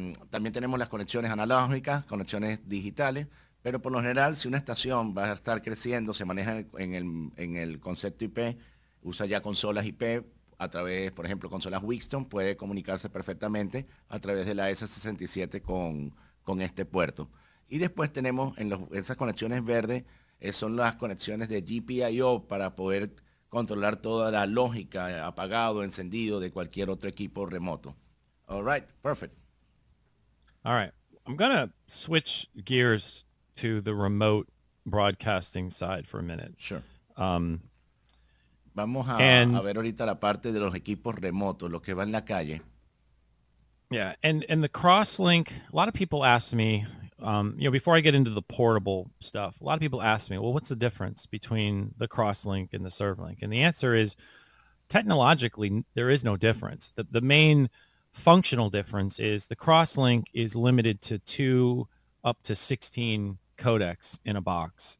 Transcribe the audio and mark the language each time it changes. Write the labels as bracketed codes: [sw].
[es] También tenemos las conexiones analógicas, conexiones digitales, pero por lo general si una estación va a estar creciendo, se maneja en el concepto IP, usa ya consolas IP a través, por ejemplo, consolas Wixton, puede comunicarse perfectamente a través de la AS67 con este puerto. Y después tenemos esas conexiones verdes, son las conexiones de GPIO para poder controlar toda la lógica, apagado, encendido de cualquier otro equipo remoto. [en] All right, perfect. All right. I'm going to switch gears to the remote broadcasting side for a minute. Sure. [es] Vamos a ver ahorita la parte de los equipos remotos, lo que va en la calle. [en] Yeah, and the Crosslink, a lot of people ask me, before I get into the portable stuff, a lot of people ask me, well, what's the difference between the Crosslink and the ServLink? And the answer is, technologically, there is no difference. The main functional difference is the Crosslink is limited to 2 up to 16 codecs in a box.